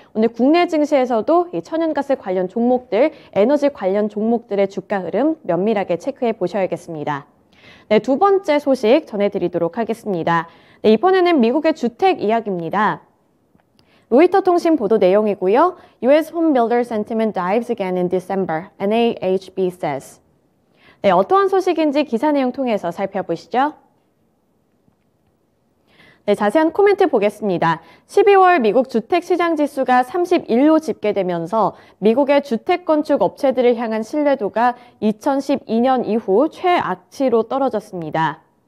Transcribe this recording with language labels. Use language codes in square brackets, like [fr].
[ko] 오늘 국내 증시에서도 이 천연가스 관련 종목들, 에너지 관련 종목들의 주가 흐름 면밀하게 체크해 보셔야겠습니다. 네, 두 번째 소식 전해드리도록 하겠습니다. 네, 이번에는 미국의 주택 이야기입니다. 로이터 통신 보도 내용이고요. [en] US Home Builder Sentiment dives again in December, NAHB says. [ko] 네, 어떠한 소식인지 기사 내용 통해서 살펴보시죠. 네, 자세한 코멘트 보겠습니다. 12월 미국 주택시장지수가 31로 집계되면서 미국의 주택건축 업체들을 향한 신뢰도가 2012년 이후 최악치로 떨어졌습니다.